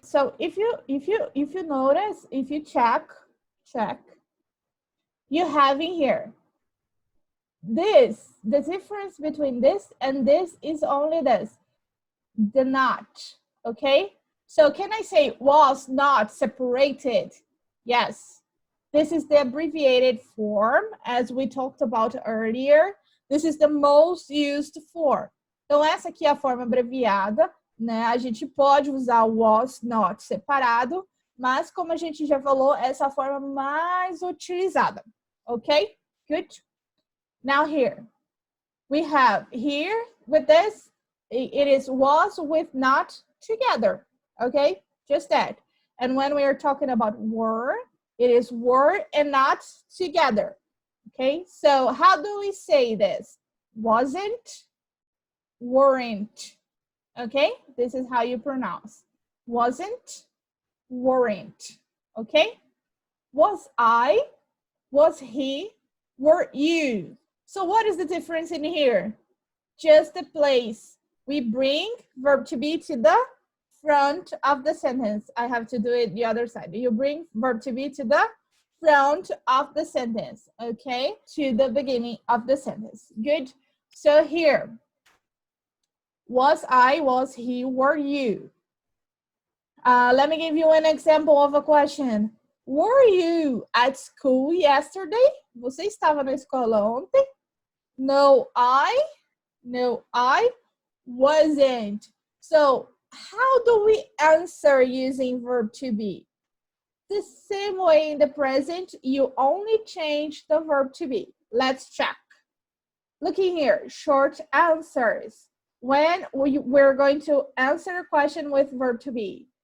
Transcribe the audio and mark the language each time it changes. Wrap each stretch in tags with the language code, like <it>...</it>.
<en>So if you notice, if you check, you have in here the difference between this and this is only this, the not. Okay, so can I say was not separated? Yes, this is the abbreviated form as we talked about earlier. This is the most used form.</en> <pt>Então essa aqui é a forma abreviada, né? A gente pode usar was not separado, mas como a gente já falou, essa é a forma mais utilizada.</pt> <en>Okay, good. Now here, we have here with this, it is was with not together, okay? Just that. And when we are talking about were, it is were and not together, okay? So how do we say this? Wasn't, weren't, okay? This is how you pronounce. Wasn't, weren't, okay? Was I, was he, were you? So what is the difference in here? Just the place. We bring verb to be to the front of the sentence. I have to do it the other side. You bring verb to be to the front of the sentence, okay? To the beginning of the sentence. Good. So here, was I, was he, were you? Let me give you an example of a question. Were you at school yesterday?</en> <pt>Você estava na escola ontem?</pt> <en>No, I wasn't. So how do we answer using verb to be? The same way in the present, you only change the verb to be. Let's check. Looking here, short answers. When we're going to answer a question with verb to be.</en>